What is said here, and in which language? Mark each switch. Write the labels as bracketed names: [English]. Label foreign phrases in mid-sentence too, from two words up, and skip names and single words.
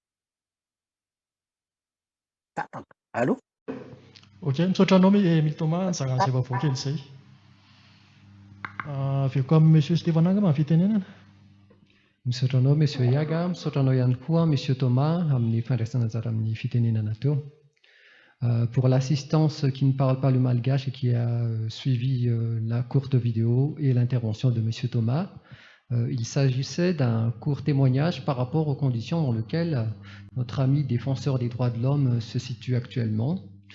[French] Allô? [Malagasy] Ok, misaotra anao Emile Thomas, nizaran'izay vaovao kely izay. Aveo koa amin'ny Monsieur Stéphane angamba ny fitenenana. Misaotra anao Monsieur Iaga, misaotra anao ihany koa Monsieur Thomas amin'ny fandraisana anjara amin'ny fitenenana teo. [French] Pour l'assistance qui ne parle pas le malgache et qui a suivi la courte vidéo et l'intervention de Monsieur Thomas, il s'agissait d'un court témoignage par rapport aux conditions dans lesquelles notre ami défenseur des droits de l'homme se situe actuellement.